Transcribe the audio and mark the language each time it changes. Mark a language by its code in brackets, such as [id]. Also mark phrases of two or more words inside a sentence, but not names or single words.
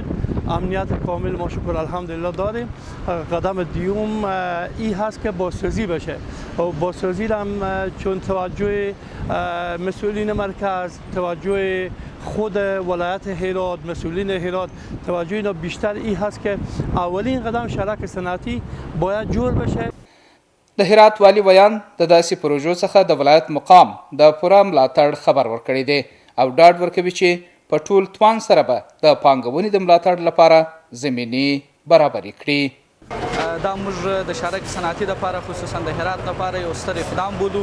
[fa] امنیت کامل ما شکر الحمدلله داریم. قدم دیوم ای هست که بازسازی بشه و بازسازی هم چون توجه مسئولین مرکز، توجه خود ولایت هرات، مسئولین هرات، توجه اینا بیشتر ای هست که اولین قدم شهرک صنعتی باید جوړ بشه. [ps] د هرات والي ویان د داسې پروژو څخه د ولایت مقام د پوره ملاتړ خبر ورکړی دی او ډاډ ورکوي چې په ټول توان سره به د پانګونې د ملاتړ لپاره زمینې برابرې کړي. دا موږ د شهرک صنعتي لپاره خصوصا د هرات لپاره یو ستر اقدام بولو.